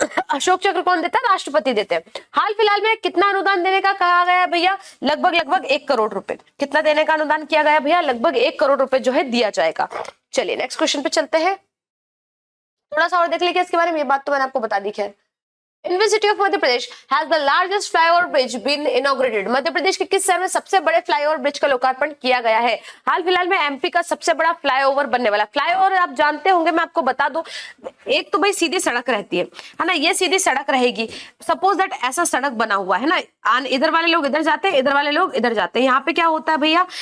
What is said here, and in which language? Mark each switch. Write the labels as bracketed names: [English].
[Hindi] अशोक चक्र कौन देता है? राष्ट्रपति देते हैं। हाल फिलहाल में कितना अनुदान देने का कहा गया है भैया? लगभग 1 करोड़ रुपए। कितना देने का अनुदान किया गया भैया? लगभग 1 करोड़ रुपए जो है दिया जाएगा। चलिए नेक्स्ट क्वेश्चन पे चलते हैं, थोड़ा सा और देख लीजिए इसके बारे में। ये बात तो मैंने आपको बता दी है। [English] In which city of Madhya Pradesh has the largest flyover bridge been inaugurated? [Hindi] Madhya Pradesh के किस शहर में सबसे बड़े फ्लाईओवर ब्रिज का लोकार्पण किया गया है? हाल फिलहाल में एमपी का सबसे बड़ा फ्लाईओवर बनने वाला। फ्लाईओवर आप जानते होंगे, मैं आपको बता दूं, एक तो भाई सीधी सड़क रहती है ना, ये सीधी सड़क रहेगी। सपोज दैट ऐसा सड़क बना हुआ है ना, इधर वाले लोग इधर जाते हैं, इधर वाले लोग इधर जाते हैं। यहाँ पे क्या होता है भैया?